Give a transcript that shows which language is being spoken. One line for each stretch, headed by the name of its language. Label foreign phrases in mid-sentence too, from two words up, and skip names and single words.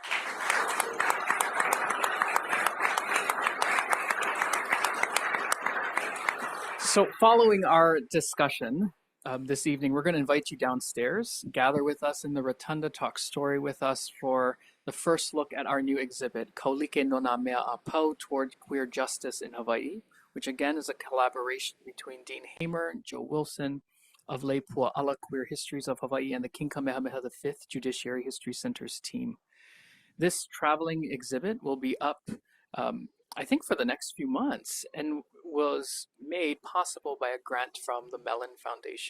English: So following our discussion this evening, we're going to invite you downstairs, gather with us in the rotunda, talk story with us for the first look at our new exhibit,
Hawaiian: Kaulike no nā mea a pou,
English: Toward Queer Justice in Hawaii, which again is a collaboration between Dean Hamer and Jo Wilson of Lei Pua, ʻAla, Queer Histories of Hawaii, and the King Kamehameha V Judiciary History Center's team. This traveling exhibit will be up I think for the next few months, and was made possible by a grant from the Mellon Foundation.